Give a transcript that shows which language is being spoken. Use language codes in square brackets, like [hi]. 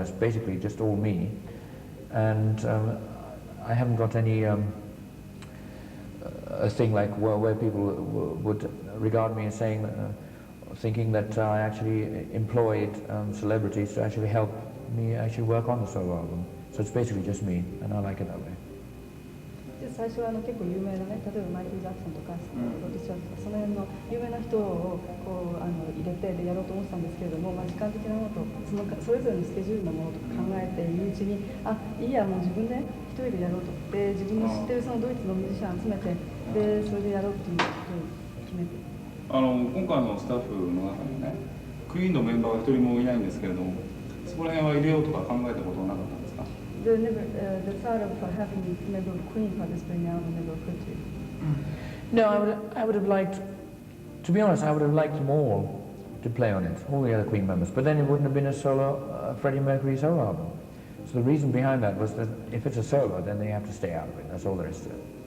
[en] That's basically just all me, and I haven't got any a thing like where people would regard me as saying, thinking that I actually employed celebrities to actually help me actually work on the solo album. So it's basically just me, and I like it that way. [ja] 最初は結構有名なね、例えばマイケル・ジャクソンとかロディ・シャーとかその辺の有名な人をこう入れてでやろうと思ってたんですけれども、時間的なものとそれぞれのスケジュールのものとか考えているうちに、いいやもう自分で一人でやろうと、で自分の知ってるそのドイツのミュージシャン集めて、でそれでやろうっていうことを決めて。今回のスタッフの中にね、クイーンのメンバーが一人もいないんですけれども、そこら辺は入れようとか考えたことはなかったんですか。 [en] The thought of having a member of Queen participating now never occurred to you? No, I would have liked, to be honest, I would have liked them all to play on it, all the other Queen members, but then it wouldn't have been a solo, Freddie Mercury solo album. So the reason behind that was that if it's a solo, then they have to stay out of it, that's all there is to it.